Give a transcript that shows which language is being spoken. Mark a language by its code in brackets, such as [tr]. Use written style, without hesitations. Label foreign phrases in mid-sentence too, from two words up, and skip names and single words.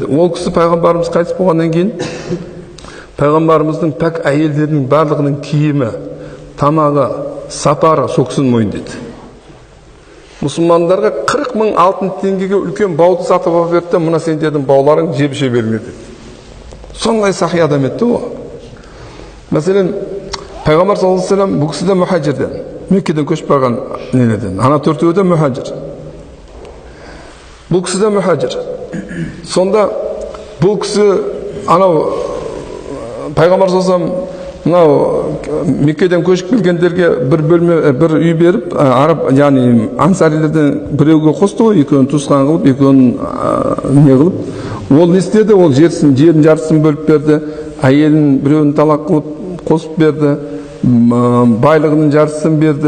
[kk] Ол кісі пайғамбарымыз қайтыс болғаннан кейін пайғамбарымыздың пәк әйелдерінің барлығының киімі, тамағы, сапары сол кісінің мойындайды. Мұсылмандарға 40 мың алтын теңгеге үлкен бауды сатып алып берді, мына сендердің бауларың жеп-жеп беріңдер деді. Сондай сахи адам еді ол. Мәселен, пайғамбар [ar] صلى الله عليه وسلم [kk] бұл кісі де мұхаджирден, Меккеден көшіп барған нелерден. Ана 4-еуі де мұхаджир. Бұл кісі де мұхаджир. Сонда бұл кісі анау пайғамбар [ar] صلى الله عليه وسلم [kk] мынау Меккеден көшіп келгендерге бір бөлме, бір үй беріп, араб, яғни ансарилерден біреуге қосты ғой, екеуін туысқан қылып, екеуін не қылып. Ол не істеді? Ол жердің жартысын бөліп берді, әйелін біреуін талақ қылып қосып берді, байлығының жартысын берді.